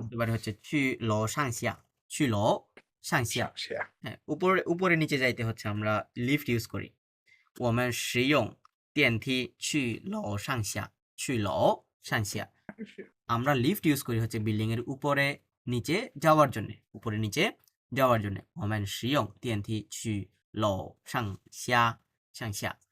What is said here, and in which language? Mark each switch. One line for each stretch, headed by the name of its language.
Bangla: বলতে পারি হচ্ছে
Chinese: 去楼上下，去楼上下। সাংশিয়া।
Bangla: হ্যাঁ, উপরে উপরে নিচে যাইতে হচ্ছে আমরা লিফট ইউজ করি।
Chinese: 我们使用电梯去楼上下，去楼上下。
Bangla: আমরা লিফট ইউজ করি হচ্ছে বিল্ডিং এর উপরে নিচে যাওয়ার জন্য, উপরে নিচে যাওয়ার জন্য।
Chinese: 我们使用电梯去楼上下，上下。